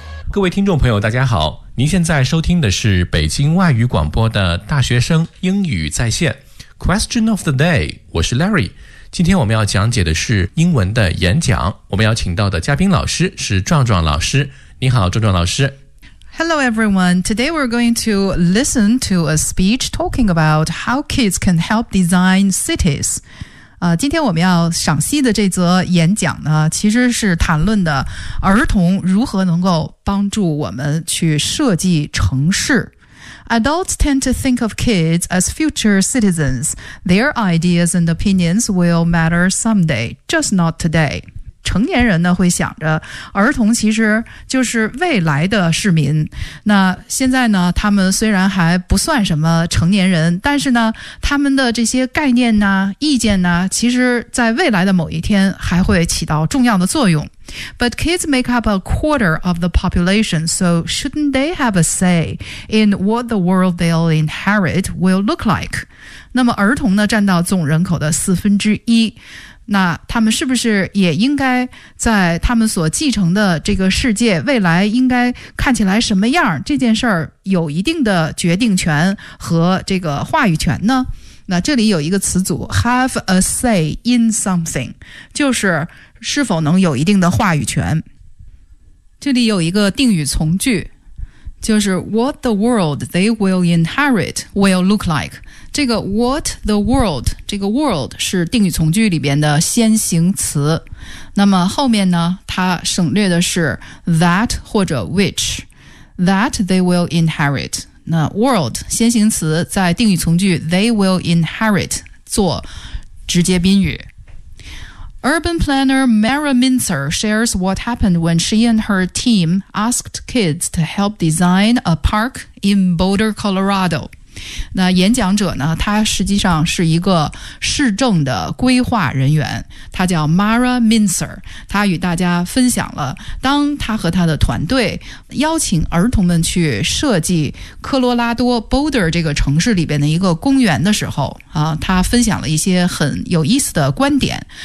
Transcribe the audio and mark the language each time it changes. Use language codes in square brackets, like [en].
[zh] 各位听众朋友大家好，您现在收听的是北京外语广播的大学生英语在线 [en] Question of the day， [zh] 我是 Larry。今天我们要讲解的是英文的演讲，我们要请到的嘉宾老师是壮壮老师。你好，壮壮老师。 [en] Hello everyone. Today we're going to listen to a speech talking about how kids can help design cities. [zh] 今天我们要赏析的这则演讲呢，其实是谈论的儿童如何能够帮助我们去设计城市。 [en] Adults tend to think of kids as future citizens. Their ideas and opinions will matter someday, just not today. [zh] 成年人呢会想着儿童其实就是未来的市民。那现在呢他们虽然还不算什么成年人，但是呢他们的这些概念呢意见呢其实在未来的某一天还会起到重要的作用。 [en] But kids make up a quarter of the population, so shouldn't they have a say in what the world they'll inherit will look like? [zh] 那么儿童呢占到总人口的1/4，那他们是不是也应该在他们所继承的这个世界未来应该看起来什么样，这件事儿有一定的决定权和这个话语权呢？那这里有一个词组 [en] have a say in something， [zh] 就是是否能有一定的话语权。这里有一个定语从句，就是 [en] what the world they will inherit will look like。 [zh] 这个 [en] what the world， [zh] 这个 world 是定语从句里边的先行词，那么后面呢它省略的是 that 或者 which， [en] that they will inherit。 [zh] 那 world 先行词在定语从句 [en] they will inherit [zh] 做直接宾语。 [en] Urban planner Mara Mincer shares what happened when she and her team asked kids to help design a park in Boulder, Colorado. [zh] 那演讲者呢，他实际上是一个市政的规划人员，他叫 Mara Mincer， 他与大家分享了当他和他的团队邀请儿童们去设计科罗拉多 Boulder 这个城市里边的一个公园的时候，他分享了一些很有意思的观点。